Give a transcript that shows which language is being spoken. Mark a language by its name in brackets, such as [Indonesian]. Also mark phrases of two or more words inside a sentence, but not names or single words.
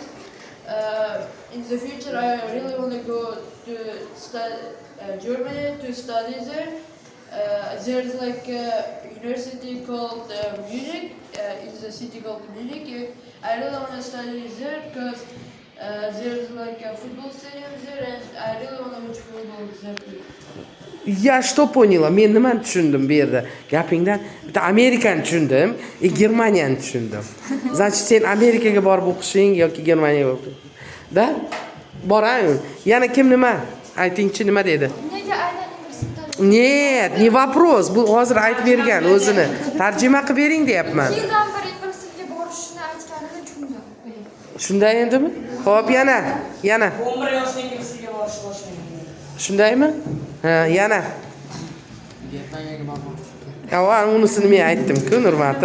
[English] In the future, I really want to go to Germany to study there. There's like a university called Munich. It's a city called Munich. I really want to study there because there's like a football stadium there, and I really want to watch football there. Ya, [Russian] что поняла? [Uzbek] Men nimani tushundim bu yerda? Gapingdan bitta Amerikani tushundim, Germaniyani tushundim. Значит, sen Amerikaga borib o'qishing yoki Germaniyaga o'qishing. Da? Borang. Yana kim nima? Aytingchi nima dedi? Nega aynan ingliz tilini [Russian] Нет, не вопрос. [Uzbek] Bu hozir aytib bergan o'zini. Tarjima qilib bering deyapman. Yildan beri ingliz tiliga borishini aytganida tushundim. Shunday endimi? Xo'p, yana. 11 yoshda ingliz tiliga borish boshlangan. Shundaymi? Ha, yana. Avval unisini men aytdim-ku, Nurmati.